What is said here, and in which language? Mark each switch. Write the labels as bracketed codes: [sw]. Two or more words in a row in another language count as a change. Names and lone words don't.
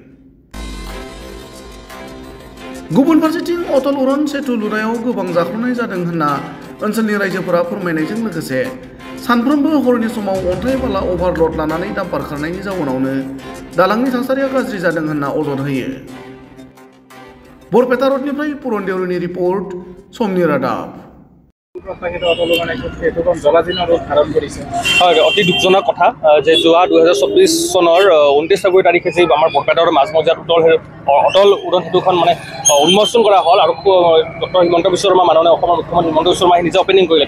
[brx] गुबुन फारसेथिं अटल उरन सेतु लुनायाव गोबां जाख्ल'नाय जादों होनना ओनसोलनि रायजोफोरा फोरमायनायजों लोगोसे सानफ्रोमबो हरनि समाव अन्थाइ बाला अभारल'ड लानानै डाम्पार खारनायनि जाउनावनो दालांनि थासारिया गाज्रि जादों होनना अजद होयो। बरपेटा रोडनिफ्राय पुरन देउरिनि रिपर्ट, समनि रादाब। [as] হয়, অতি দুখজনক কথা যে যোৱা 2024 চনৰ 29 ফেব্ৰুৱাৰী তাৰিখে যে আমাৰ বৰপেটাৰ মাজমজিয়াত অটল উৰণ সেতুখন মানে উন্মোচন কৰা হ'ল আৰু ডক্টৰ হিমন্ত বিশ্ব শৰ্মা মাননীয় অসমৰ মুখ্যমন্ত্ৰী হিমন্ত বিশ্ব শৰ্মাই নিজে অপেনিং কৰিলে।